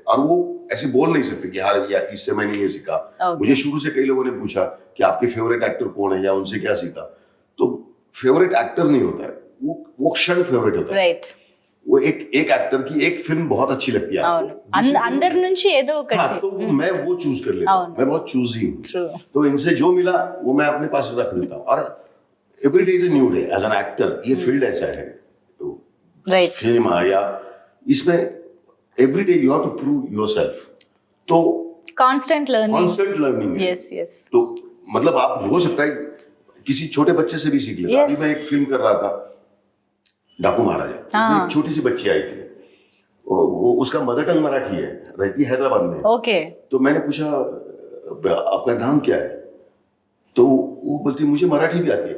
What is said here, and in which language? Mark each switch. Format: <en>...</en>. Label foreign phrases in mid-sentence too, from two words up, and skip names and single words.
<hi>और वो ऐसे बोल नहीं सकते कि यार इससे मैंने ये सीखा.</hi> <en>Okay.</en> <hi>मुझे शुरू से कई लोगों ने पूछा कि आपके फेवरेट एक्टर कौन है या उनसे क्या सीखा. तो फेवरेट एक्टर नहीं होता है, वो क्षण फेवरेट होता है.</hi> <en>రైట్</en> <hi>वो एक एक्टर की एक फिल्म बहुत अच्छी लगती है</hi> <te>అవును</te> <hi>आपको, दूसरी फिल्म-</hi> <te>అందరి నుంచి ఏదో</te> <hi>हाँ,</hi> <te>ఒకటి</te> <hi>तो मैं वो चूज कर लेता हूँ.</hi> <te>అవును.</te> <hi>मैं बहुत चूजी हूँ.</hi> <en>ట్రూ</en> <hi>तो इनसे जो मिला वो मैं अपने पास रख लेता हूँ. और</hi> <en>every day is a new day as an actor.</en> <hi>ये फील्ड ऐसा है, तो</hi> <en>రైట్</en> <hi>सिनेमा या इसमें</hi> <en>every day you have to prove yourself.</en> <hi>तो</hi> <en>constant learning constant learning</en> <hi>है.</hi> <en>yes yes</en> <hi>तो मतलब आप हो सकता है किसी छोटे बच्चे से भी सीख लेता.</hi> <en>Yes.</en> <hi>अभी मैं एक फिल्म कर रहा था, डाकू महाराजा. उसमें एक छोटी सी बच्ची आई थी, वो उसका</hi> <en>mother tongue</en> <hi>मराठी है, रहती है हैदराबाद में.</hi> <en>ఓకే</en> <hi>तो मैंने पूछा आपका नाम क्या है, तो वो बोलती मुझे मराठी भी आती है.</hi>